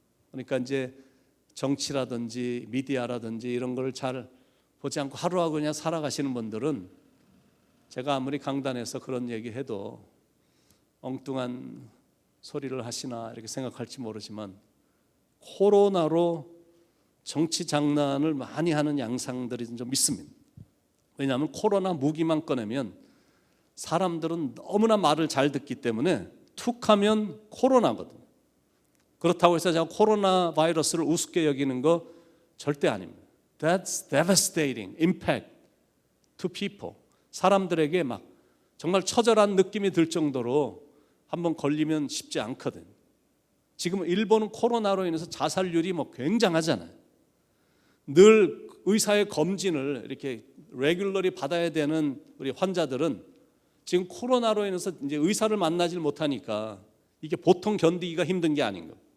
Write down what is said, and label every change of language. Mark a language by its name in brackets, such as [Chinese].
[Korean] 그러니까 이제 정치라든지 미디어라든지 이런 걸 잘 보지 않고 하루하루 그냥 살아가시는 분들은 제가 아무리 강단에서 그런 얘기해도 엉뚱한 소리를 하시나 이렇게 생각할지 모르지만 코로나로 정치 장난을 많이 하는 양상들이 좀 있습니다. 왜냐하면 코로나 무기만 꺼내면 사람들은 너무나 말을 잘 듣기 때문에 툭 하면 코로나거든요. 그렇다고 해서 제가 코로나 바이러스를 우습게 여기는 거 절대 아닙니다. [English] That's devastating impact to people. [Korean] 사람들에게 막 정말 처절한 느낌이 들 정도로 한번 걸리면 쉽지 않거든. 지금 일본은 코로나로 인해서 자살률이 뭐 굉장하잖아요. 늘 의사의 검진을 이렇게 레귤러리 받아야 되는 우리 환자들은 지금 코로나로 인해서 이제 의사를 만나질 못하니까 이게 보통 견디기가 힘든 게 아닌가.